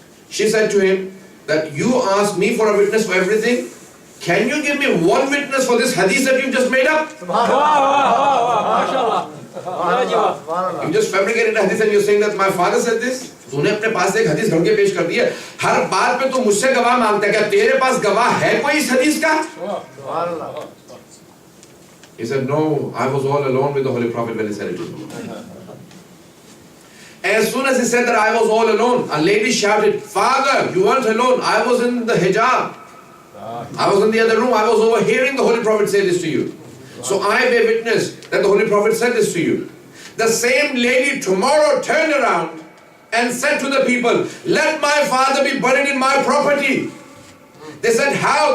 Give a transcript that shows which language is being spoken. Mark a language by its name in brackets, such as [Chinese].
[English] She said to him that you asked me for a witness for everything. Can you give me one witness for this hadith that you just made up? You just fabricated a hadith and you're saying that my father said this? [Urdu] تو نے اپنے پاس ایک حدیث گھڑ کے پیش کر دی ہے, ہر بات پہ تو مجھ سے گواہ مانگتا ہے, کیا تیرے پاس گواہ ہے کوئی اس حدیث کا؟ [English] He said, no, I was all alone with the Holy Prophet when he said it to me. As soon as he said that I was all alone, a lady shouted, Father, you weren't alone, I was in the hijab. I was in the other room, I was overhearing the Holy Prophet say this to you. So I bear witness that the Holy Prophet said this to you. The same lady tomorrow turned around and said to the people, let my father be buried in my property. They said, how?